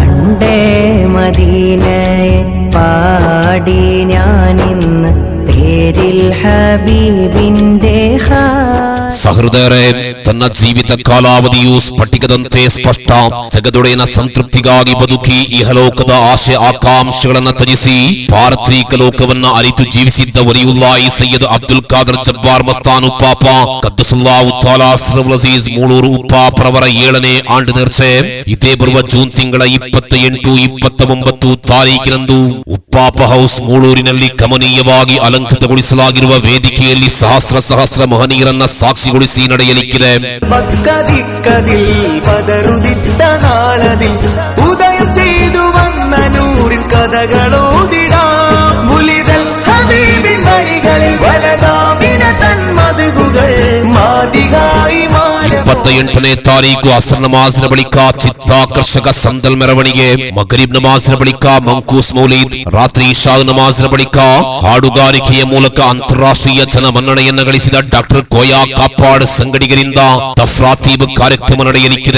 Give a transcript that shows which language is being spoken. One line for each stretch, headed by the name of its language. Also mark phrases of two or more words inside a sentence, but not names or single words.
Malayalam: കണ്ടേ മദീനയെ പാടി ഞാനിന്ന് പേരിൽ ഹബീബിന്റെ
Kannada: ಸಹೃದಯರೇ, ತನ್ನ ಜೀವಿತ ಕಾಲಾವಧಿಯು ಸ್ಫಟಿಕದಂತೆ ಸ್ಪಷ್ಟ. ಜಗದೊಡೆಯನ ಸಂತೃಪ್ತಿಗಾಗಿ ಬದುಕಿ ಇಹಲೋಕದ ಆಶೆ ಆಕಾಂಕ್ಷೆಗಳನ್ನು ತ್ಯಜಿಸಿ ಪಾರತ್ರಿಕ ಲೋಕವನ್ನ ಅರಿತು ಜೀವಿಸಿದ್ದ ವಲಿಯುಲ್ಲಾಹಿ ಸಯ್ಯದ್ ಅಬ್ದುಲ್ ಖಾದರ್ ಜಬ್ಬಾರ್ ಮಸ್ತಾನ್ ಉಪ್ಪಾಪ
Arabic: قدّس الله تعالى سرّه العزيز
Kannada: ಮೂಳೂರು ಉಪ್ಪಾಪರವರ 7ನೇ ಆಂಡ್ ನೇರ್ಚೆ ಇದೇ ಬರುವ ಜೂನ್ ತಿಂಗಳ 28, 29 ತಾರೀಕಿನಂದು ಉಪ್ಪಾಪ ಹೌಸ್ ಮೂಳೂರಿನಲ್ಲಿ ಗಮನೀಯವಾಗಿ ಅಲಂಕೃತಗೊಳಿಸಲಾಗಿರುವ ವೇದಿಕೆಯಲ್ಲಿ ಸಹಸ್ರ ಮಹನೀಯರನ್ನ ಸಾಕ್ಷಿಗೊಳಿಸಿ ನಡೆಯಲಿಕ್ಕಿದೆ.
Malayalam: പതറുദിത്ത നാളതിൽ ഉദയം ചെയ്തു വന്ന നൂറിൻ കഥകളോതിടാം. മുലിതൽ ഹബീബിൻ വഴികളിൽ വലതാമിന തന്മതുകൾ മാതികായി
Kannada: 28ನೇ ತಾರೀಕು ಅಸರ್ ನಮಾಜಿನ ಬಳಿಕ ಚಿತ್ತಾಕರ್ಷಕ ಸಂದಲ್ ಮೆರವಣಿಗೆ, ಮಗರಿಬ್ ನಮಾಜಿನ ಬಳಿಕ ಮಂಕೂಸ್ ಮೌಲೀದ್, ರಾತ್ರಿ ಇಶಾ ನಮಾಜಿನ ಬಳಿಕ ಹಾಡುಗಾರಿಕೆಯ ಮೂಲಕ ಅಂತಾರಾಷ್ಟ್ರೀಯ ಜನಮನ್ನಣೆಯನ್ನ ಗಳಿಸಿದ ಡಾಕ್ಟರ್ ಕೋಯಾ ಕಾಪಾಡ್ ಸಂಗಡಿಗರಿಂದ ತಫ್ರಾತೀಬ್ ಕಾರ್ಯಕ್ರಮ ನಡೆಯಲಿಕ್ಕಿದೆ.